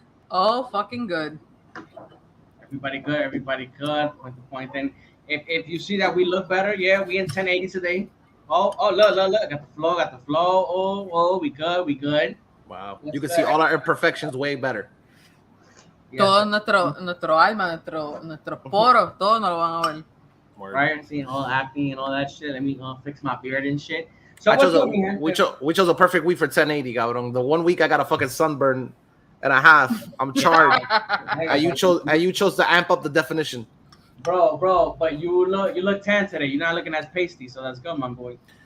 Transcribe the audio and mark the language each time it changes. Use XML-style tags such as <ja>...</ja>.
<en>Oh, fucking good. Everybody good, everybody good. Point. And if you see that we look better, yeah, we in 1080 today. Oh, look, got the flow. Oh, we good. Wow, you can see all our imperfections way better. Yes,</en> <es>Todo nuestro alma, nuestros poros, todo nos lo van a ver.</es> <en>right, seeing all acne and all that shit. Let me fix my beard and shit. So we chose a perfect week for 1080, cabrón. The 1 week I got a fucking sunburn and a half. I'm charred. and you chose to amp up the definition. Bro, but you look tan today. You're not looking as pasty, so that's good, my boy.</en>